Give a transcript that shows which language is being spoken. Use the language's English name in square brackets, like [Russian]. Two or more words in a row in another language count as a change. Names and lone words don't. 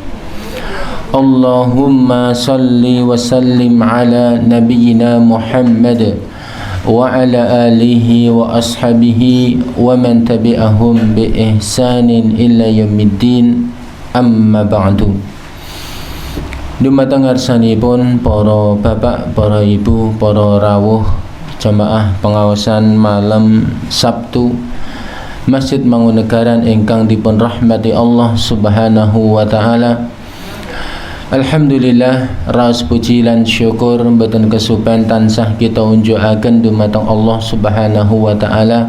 [Arabic] اللهم صل وسلم على نبينا محمد وعلى آله وأصحابه ومن تبعهم بإحسان إلى يوم الدين أما بعد. [Javanese] Dumateng ngarsanipun para bapak, para ibu, para rawuh jamaah pengawasan malam Sabtu Masjid Mangunegaran ingkang dipun rahmati Allah [Arabic] سبحانه وتعالى. [Javanese] Alhamdulillah, raos puji lan syukur mboten kesupen tansah kita unjukaken dumateng Allah [Arabic] سبحانه وتعالى.